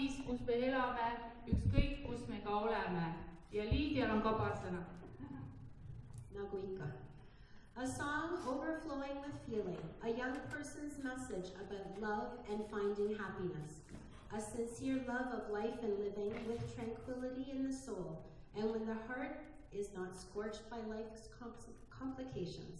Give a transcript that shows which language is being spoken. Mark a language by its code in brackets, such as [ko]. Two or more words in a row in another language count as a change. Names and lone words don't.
[et] kus me elame, ükskõik kus me ka oleme. Ja Liidial on ka paar sõna. Nagu ikka. [en] A song overflowing with feeling, a young person's message about love and finding happiness, a sincere love of life and living with tranquility in the soul, and when the heart is not scorched by life's complications.